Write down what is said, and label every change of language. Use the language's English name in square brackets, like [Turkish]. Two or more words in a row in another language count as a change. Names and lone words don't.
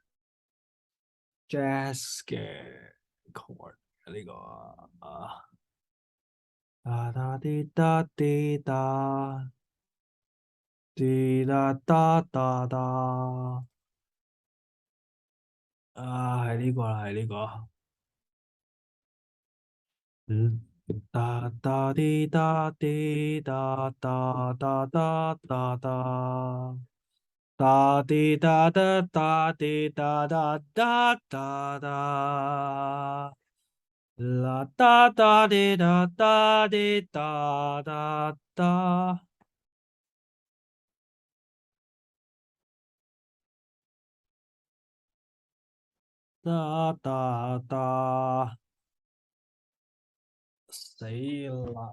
[Cantonese] ， Jazz 嘅 chord 呢個啊，噠噠滴噠滴噠滴噠噠噠噠，啊係呢個啦，係呢個，噠噠滴噠滴噠噠噠噠噠噠。哒滴哒哒哒滴哒哒哒哒哒，啦哒哒滴哒哒滴哒哒哒，哒哒哒，死啦！